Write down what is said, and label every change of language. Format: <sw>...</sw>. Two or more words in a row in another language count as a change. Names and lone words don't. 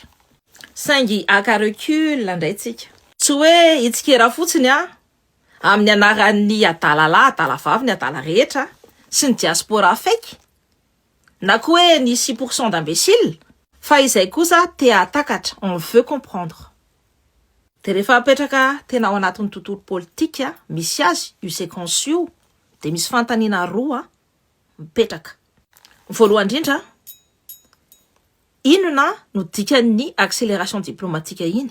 <mg>Saingy aka recul andraitsika. Tsy hoe itsikera fotsiny amin'ny anaran'ny adalalahy, adalavavy, ny adala rehetra sy ny diaspora faiky. Na koa hoe ny 6% d'imbéciles, fa izay kosa te atakatra,</mg> <fr>on veut comprendre.</fr> <mg>Dia rehefa apetraka tena ao anatin'ny tontolo politika, misy azy, io séquence io, dia misy fantaniana roa mipetraka. Voalohany indrindra, inona no dikan'ny</mg> <fr>accélération diplomatique</fr> <mg>iny?</mg>